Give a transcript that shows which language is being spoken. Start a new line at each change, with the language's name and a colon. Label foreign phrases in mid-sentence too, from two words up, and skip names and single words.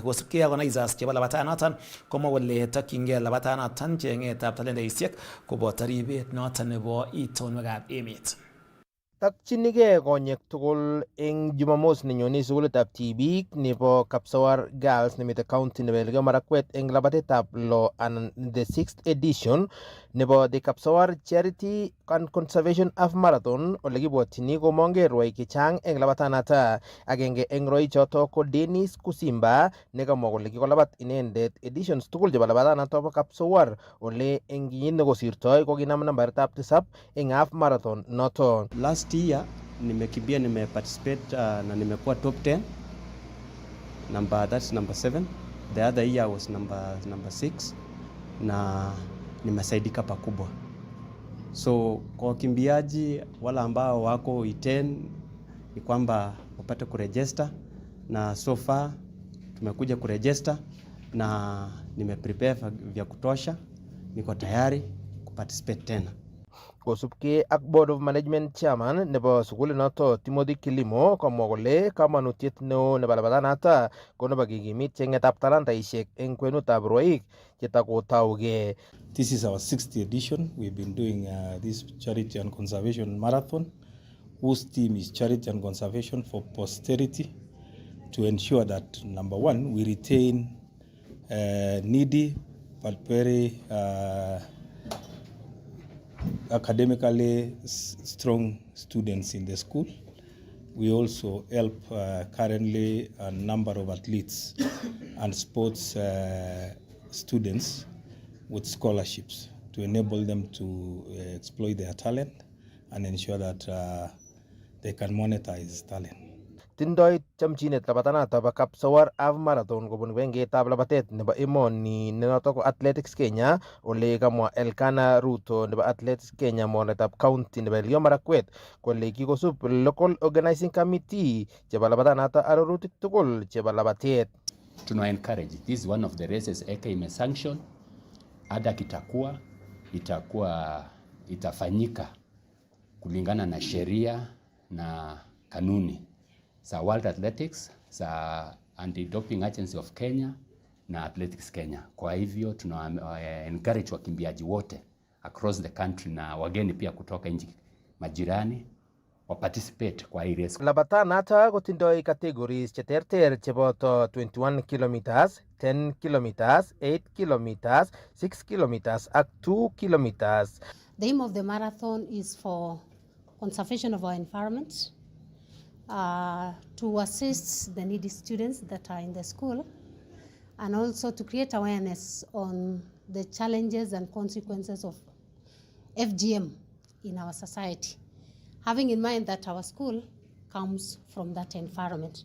Kalenjin: Kosubkei ak organizers chebo labatanoton komwa kole tokyingei labatanoton cheng'etab talendaisiek koboto ribet noton nebo itonwekab emet. Takchinigei konyek tugul eng Jumamos nenyone sukulitab tibik nebo Kapsawar Girls nemite county nebo Elgeyo Marakwet eng labatetab lo anan
English: the 6th edition
Kalenjin: nebo the Kapsawar Charity and Conservation Half Marathon ole kibwotini komonge rwoik chechang eng labatanata. Agenge eng rwoik choto ko Dennis Kusimba nekamwa kole kikolabat inendet editions tugul chebo labatanata bo Kapsawar ole eng kenyit nekosirtoi kokinam nambaritab 7 eng
English: half marathon
Kalenjin: noto.
English: Last year
Swahili: nimekimbia, nimeparticipate na nimekuwa top 10.
English: That's number 7. The other year was number 6
Swahili: na nimesaidika pakubwa. So kwa wakimbiaji wala ambao wako iten ni kwamba wapate kuregister, na
English: so far
Swahili: tumekuja kuregister na nimeprepare vya kutosha, niko tayari kuparticipate tena.
Kalenjin: Kosubke ak
English: Board of Management Chairman
Kalenjin: nebo sukuli noto Timothy Kilimo komwa kole kamanutiet neo nebo labatanata ko nebo kikimit chengetab talantaishek eng kwenutab rwoik chetakotauge.
English: This is our 6th edition. We've been doing this charity and conservation marathon, whose theme is charity and conservation for posterity, to ensure that, number one, we retain needy but very academically strong students in the school. We also help currently a number of athletes and sports students with scholarships to enable them to exploit their talent and ensure that they can monetize talent.
Kalenjin: Tindoi chamchinet labatanata bo Kapsawar Half Marathon kobun wengetab labatet nebo emoni nenoto ko Athletics Kenya ole kamwa Elkana Ruto nebo Athletics Kenya mornetab county nebo Elgeyo Marakwet kole kikosub
English: local organizing committee
Kalenjin: chebo labatanata arorutik tugul chebo labatet.
Swahili: Tuna encourage,
English: this is one of the races
Swahili: eka imesanction, ada itafanyika kulingana na sheria na kanuni za World Athletics, za Anti-Doping Agency of Kenya na Athletics Kenya. Kwa hivyo tuna encourage wakimbiaji wote
English: across the country
Swahili: na wageni pia kutoka nchi majirani wa participate kwa hii race.
Kalenjin: Labatanata kotindoi categories cheterter cheboto 21 kilometers, 10 kilometers, 8 kilometers, 6 kilometers ak 2 kilometers.
English: The aim of the marathon is for conservation of our environment, to assist the needy students that are in the school, and also to create awareness on the challenges and consequences of FGM in our society, having in mind that our school comes from that environment.